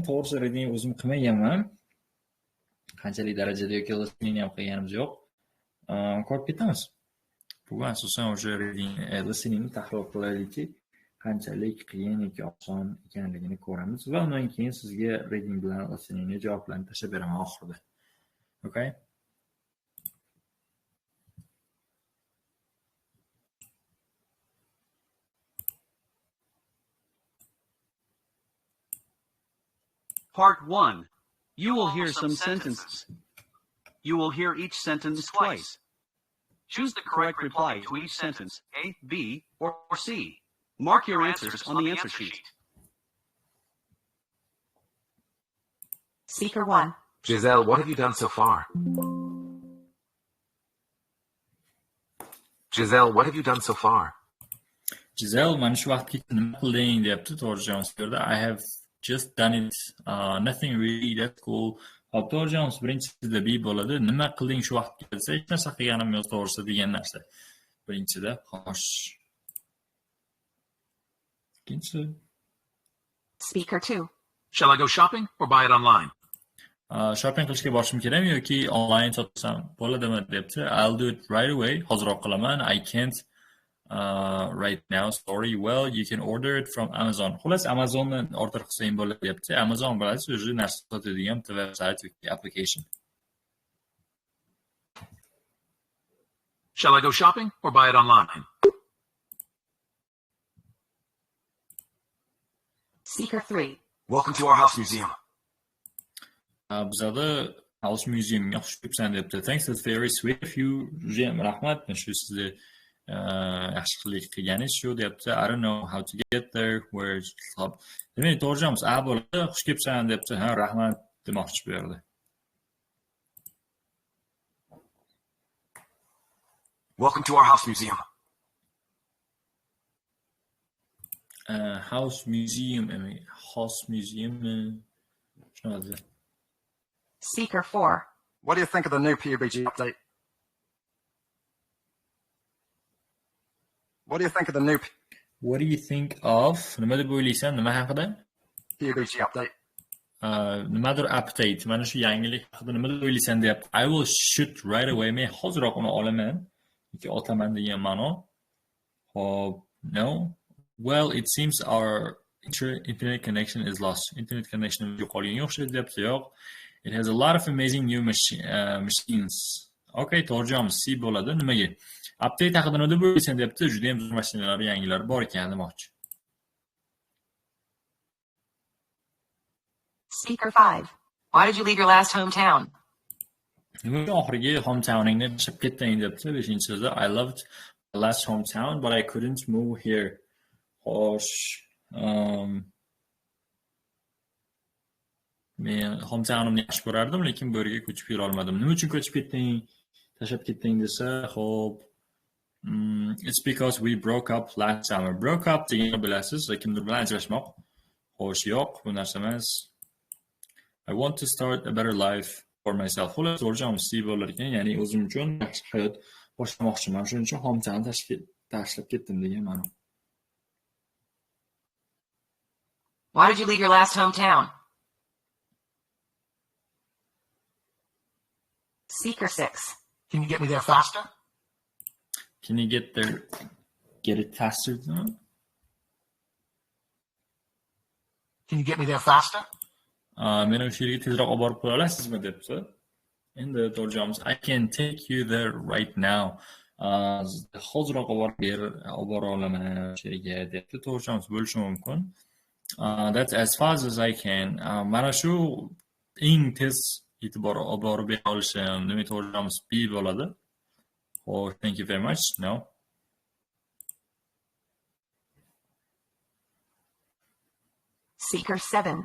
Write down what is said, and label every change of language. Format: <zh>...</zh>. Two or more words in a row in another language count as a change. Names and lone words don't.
<uz>To'g'risi reading o'zim qilmaganman. Qanchalik darajada yoki listening ham qilganimiz yo'q. Ko'rib ketamiz. Bugun asosan o'sha</uz> <en>reading listeningni</en> <uz>tahlil qilaylikki, qanchalik qiyin yoki oson ekanligini ko'ramiz va undan keyin sizga reading bilan listeningni javoblarini tashlab beraman oxirida. Okay?</uz> <en>Part 1. You will hear some sentences. You will hear each sentence twice. Choose the correct reply to each sentence, A, B, or C. Mark your answers on the answer sheet. Speaker 1. Giselle, what have you done so far? Giselle, what have you done so far? Giselle,</en> <uz>mana shu vaqtgacha nima qilding deyapti, to'g'ri javob.</uz> <en>I have just done it. Nothing really, that's cool.</en> <uz>Hop, to'g'ri javob birinchida B bo'ladi. Nima qilding shu vaqtga desa, hech narsa qilganim yo'q to'g'risi degan narsa. Birinchida, xo'sh. Ikkinchisi.</uz> <en>Speaker 2. Shall I go shopping or buy it online?</en> <uz>Shopping qilishga borishim kerakmi yoki online sotsam bo'ladimi debdi.</uz> <en>I'll do it right away.</en> <uz>Hozirroq qilaman.</uz> <en>I can't right now, sorry. Well, you can order it from Amazon.</en> <uz>Xullas, Amazondan order qilsang bo'ladi debdi. Amazon bilasiz, o'zi narsa sotadigan website yoki application.</uz> <en>Shall I go shopping or buy it online? Speaker 3. Welcome to our house museum.</en> <uz>Bizada House Museumga xush kelibsan debdi.</uz> <en>Thanks, that's very sweet of you.</en> <uz>Judayam rahmat. Shu sizni yaxshilik qilganingiz shu debdi.</uz> <en>I don't know how to get there. Where stop.</en> <uz>Demak, to'g'ri A bo'ladi. Xush kelibsan debdi. Ha, rahmat demoqchi bu yerda.</uz> <en>Welcome to our house museum. House Museum, House Museum.</en> <uz>Shuni o'zi.</uz> <en>Speaker 4. What do you think of the new PUBG update? What do you think of the new What do you think of</en> <uz>nima deb o'ylaysan? Nima haqida?</uz> <en>PUBG update?</en> <uz>Nimadir update. Mana shu yangilik haqida nima deb o'ylaysan deyapti.</uz> <en>I will shoot right away.</en> <uz>Men hozirroq uni olaman yoki otaman degan ma'no. Hop,</uz> <en>no. Well, it seems our internet connection is lost. Internet connection</en> <uz>yo'qolganga o'xshaydi deyapti. Yo'q.</uz> <en>It has a lot of amazing new machines.</en> <uz>Okay, to'g'ri javob C bo'ladi. Nimaga? Update haqida nima deb o'ylaysan deyapti. Juda ham zo'r mashinalar, yangilar bor ekan demoqchi.</uz> <en>Speaker 5. Why did you leave your last hometown?</en> <uz>Nima oxirgi hometowningni tashlab ketding deyapti. 5-so'zda</uz> <en>I loved my last hometown but I couldn't move here.</en> <uz>Xo'sh, men hometownimni yaxshi ko'rardim, lekin bu yerga ko'chib kela olmadim. Nima uchun ko'chib ketding? Tashlab ketding desa, xo'p.</uz> <en>It's because we broke up last summer. Broke up</en> <uz>deganni bilasiz, kimdir bilan ajrashmoq. Xo'sh, yo'q, bu narsa emas.</uz> <en>I want to start a better life for myself.</en> <uz>Xullas, to'g'ri javob C bo'lar ekan, ya'ni o'zim uchun yaxshi hayot boshlamoqchiman. Shuning uchun hometown tashlab ketdim degan ma'no.</uz> <en>Why did you leave your last hometown? Speaker 6. Can you get me there faster? Can you get it faster? Can you get me there faster?</en> <uz>Men o'sha yerga tezroq olib borib qo'ya olasizmi debdi. Endi to'g'ri javobimiz</uz> <en>I can take you there right now.</en> <uz>Hozirroq olib bora olaman o'sha yerga debdi. To'g'ri javobimiz bo'lishi mumkin.</uz> <en>That's as fast as I can.</en> <uz>Mana shu eng tez e'tibor olib borib bera olishim. Demak, to'g'ri javobimiz B bo'ladi.</uz> <en>Oh, thank you very much. No. Speaker 7.</en>